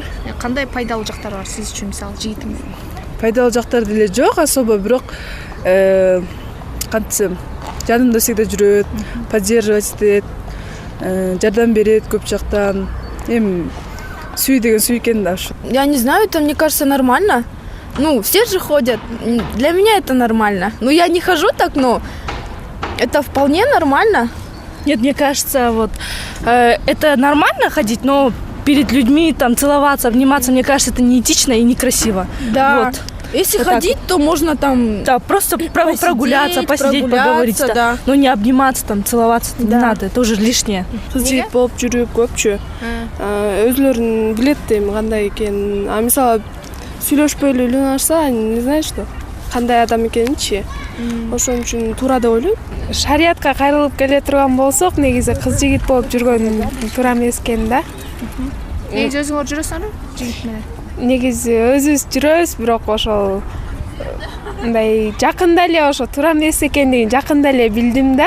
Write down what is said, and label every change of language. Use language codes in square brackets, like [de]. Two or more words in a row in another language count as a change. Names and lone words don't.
[ky] Кандай пайдалуу жактары бар сиз үчүн, мисалы жигитиңиздин? Пайдалуу жактары деле жок особо, бирок кантсем жанымда всегда жүрөт, поддерживать этет, жардам берет көп жактан. Эми сүй деген сүй экен да ушу. [ru] Я не знаю, это мне кажется нормально. Ну, все же ходят. Для меня это нормально. Ну, я не хожу так, но это вполне нормально. Нет, мне кажется, вот это нормально ходить, но перед людьми там целоваться, обниматься, мне кажется, это неэтично и некрасиво. Да. Вот. Если вот ходить, то можно там... Да, просто прогуляться, посидеть, поговорить. Да. Но не обниматься, там, целоваться не надо, это уже лишнее. [ky] Кыз жигит болуп жүрүп көпчү өзүлөрүн билет дейм кандай экенин. А мисалы сүйлөшпөй эле үйлөнүп алышса, [ru] не знаю что, [ky] кандай адам экенинчи. Ошон үчүн туура деп ойлойм. Шариятка кайрылып келе турган болсок, негизи кыз жигит болуп жүргөн туура эмес экен да. Негизи өзүңөр жүрөсүңөр жигит менен? Негизи өзүбүз жүрөбүз, бирок ошол мындай жакында эле ошо туура эмес экендигин жакында эле билдим да.